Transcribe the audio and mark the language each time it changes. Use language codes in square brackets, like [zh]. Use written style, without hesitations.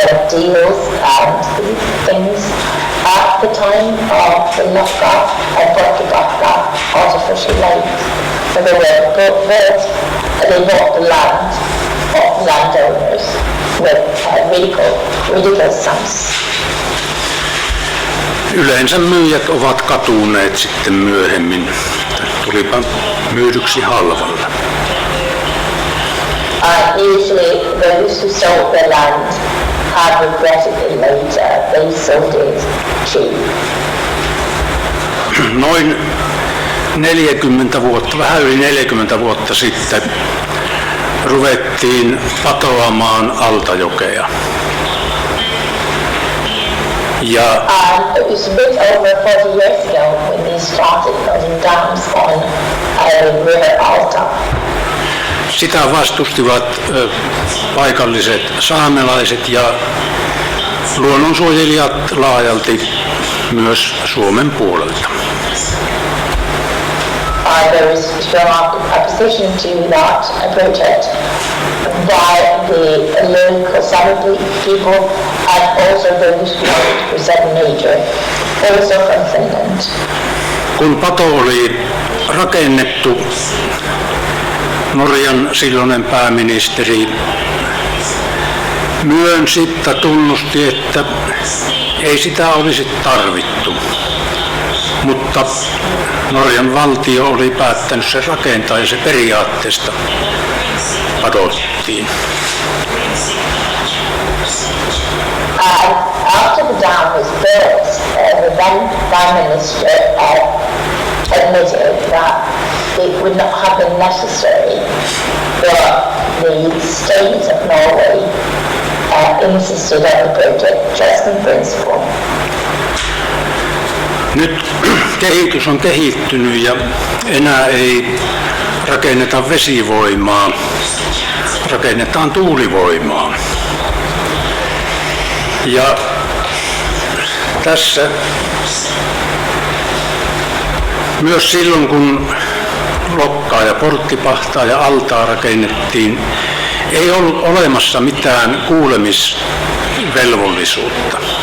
[en] Deals and things at the time of the Loka and Porttipahda artificial lakes. So they were built, they bought the land of landowners with ridiculous sums. [fi] Yleensä myyjät ovat katuneet sitten myöhemmin. Tulipa myydyksi halvalla. [en] Usually those who sold the land had regretted it later. They sold it cheap. [fi] Noin 40 vuotta, vähän yli 40 vuotta sitten ruvettiin patoamaan Altajokea. Ja [en] it was a bit over 40 years ago when they started building dams on River Alta. [fi] Sitä vastustivat paikalliset saamelaiset ja luonnonsuojelijat laajalti myös Suomen puolelta. [en] There was strong opposition to that project by the local Sami people and also those who wanted to present nature, also from Finland. [fi] Kun pato oli rakennettu, Norjan silloinen pääministeri myönsi tai tunnusti, että ei sitä olisi tarvittu, mutta Norjan valtio oli päättänyt se rakentaa ja se periaatteesta padottiin. [en] After the dam was built, the then Prime Minister admitted that it would not have been necessary, but the state of Norway insisted on the project just in principle. [fi] Nyt kehitys on kehittynyt ja enää ei rakenneta vesivoimaa, rakennetaan tuulivoimaa. Ja tässä myös silloin kun Lokkaa ja Porttipahtaa ja Altaa rakennettiin, ei ollut olemassa mitään kuulemisvelvollisuutta.